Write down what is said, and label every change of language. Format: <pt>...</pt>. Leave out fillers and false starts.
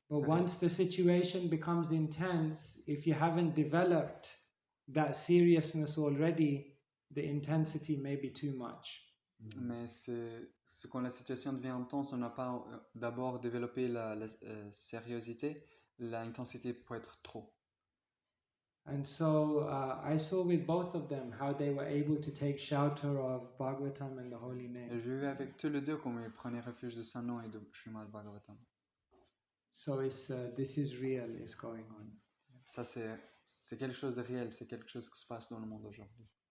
<en>But</en> <fr>Sérieux.</fr> <en>once the situation becomes intense, if you haven't developed that seriousness already, the intensity may be too much.</en> <fr>Mais quand la situation devient intense, on n'a pas d'abord développé la sérieuxité, l'intensité peut être trop.</fr> <en>And so I saw with both of them how they were able to take shelter of Bhagavatam and the holy</en> <fr>Et</fr> <en>name.</en> <fr>j'ai vu avec tous les deux comment ils prenaient refuge de Saint-Nom et de Srimad Bhagavatam.</fr> <en>So this is real, is going on.</en> <fr>Ça, c'est quelque chose de réel, c'est quelque chose qui se passe dans le monde aujourd'hui.</fr>